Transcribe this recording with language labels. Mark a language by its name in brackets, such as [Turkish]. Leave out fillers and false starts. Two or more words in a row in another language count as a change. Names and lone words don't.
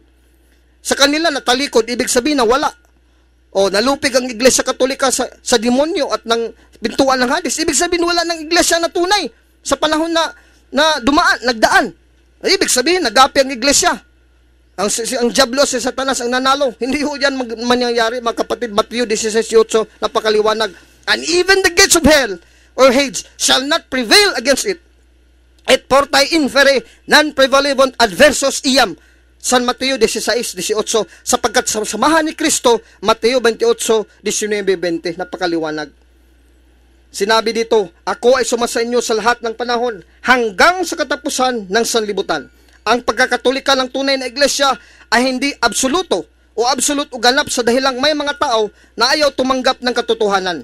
[Filipino] Sa kanila natalikod, ibig sabihin na wala. O nalupig ang Iglesia Katolika sa demonyo at ng pintuan ng Hades. Ibig sabihin wala ng iglesia na tunay sa panahon na nagdaan. Ibig sabihin nagapi ang iglesia. Ang diablo si Satanas ang nanalo. Hindi ho yan mangyayari, mga kapatid. Matthew 16:8, napakaliwanag. [English] And even the gates of hell or Hades shall not prevail against it. [Latin] Et portae inferi non prevalebant adversos iam. [Filipino] San Mateo 16:18, sapagkat sa samahan ni Kristo, Mateo 28:19-20, napakaliwanag. Sinabi dito, ako ay sumasa inyo sa lahat ng panahon hanggang sa katapusan ng sanlibutan. Ang pagkakatolika ng tunay na iglesia ay hindi absoluto o absolute o ganap sa dahilang may mga tao na ayaw tumanggap ng katotohanan.